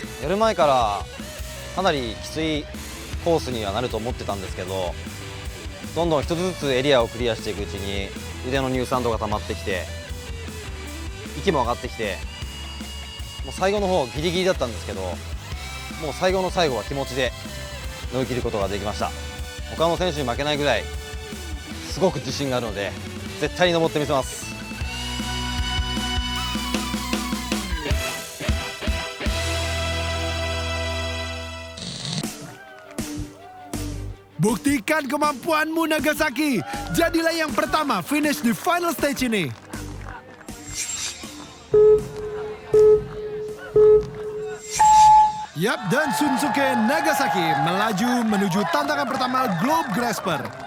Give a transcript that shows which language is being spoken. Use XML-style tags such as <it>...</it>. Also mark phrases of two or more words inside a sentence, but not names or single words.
<ja>やる前からかなりきついコースにはなると思ってたんですけど、どんどん一つずつエリアをクリアしていくうちに腕の乳酸度が溜まってきて、息も上がってきて、もう最後の方ギリギリだったんですけど、もう最後の最後は気持ちで乗り切ることができました。他の選手に負けないぐらいすごく自信があるので、絶対に登ってみせます。</ja> <id>Buktikan kemampuanmu Nagasaki. Jadilah yang pertama finish di</id> <en>final stage</en> <id>ini. Yap, dan Shunsuke Nagasaki melaju menuju tantangan pertama Globe Grasper.</id>